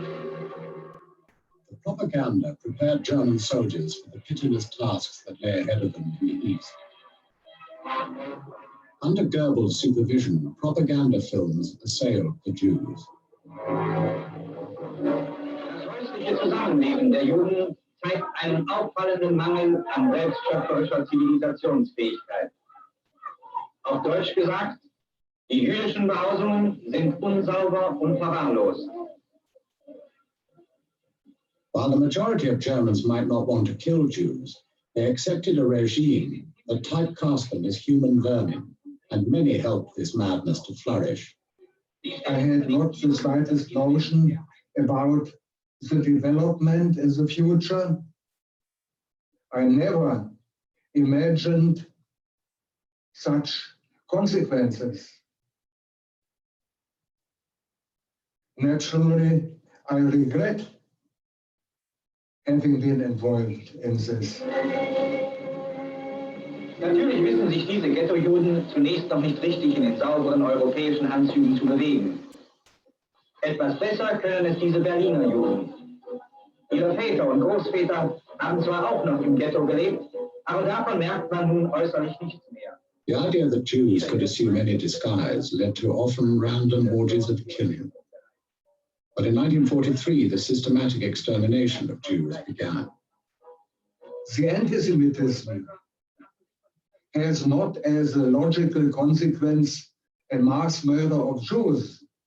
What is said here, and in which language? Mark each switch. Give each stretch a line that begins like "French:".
English: The propaganda prepared German soldiers for the pitiless tasks that lay ahead of them in the East. Under Goebbels' supervision, propaganda films assailed the Jews.
German: Das häusliche Zusammenleben der Juden zeigt einen auffallenden Mangel an selbstschöpferischer Zivilisationsfähigkeit. Auf Deutsch gesagt, die jüdischen Behausungen sind unsauber und verwahrlost.
English: While the majority of Germans might not want to kill Jews, they accepted a regime that typecast them as human vermin, and many helped this madness to flourish. I had not the slightest notion about the development in the future. I never imagined such consequences. Naturally, I regret having been involved in this.
German: Natürlich wissen sich diese Ghetto-Juden zunächst noch nicht richtig in den sauberen europäischen Anzügen zu bewegen. Etwas besser können es diese Berliner Juden. Ihre Väter und Großväter haben zwar auch noch im Ghetto gelebt, aber davon merkt man nun äußerlich nichts mehr.
English: The idea that Jews could assume any disguise led to often random orgies of killing. But in 1943, the systematic extermination of Jews began. The anti-Semitism has not as a logical consequence a mass murder of Jews.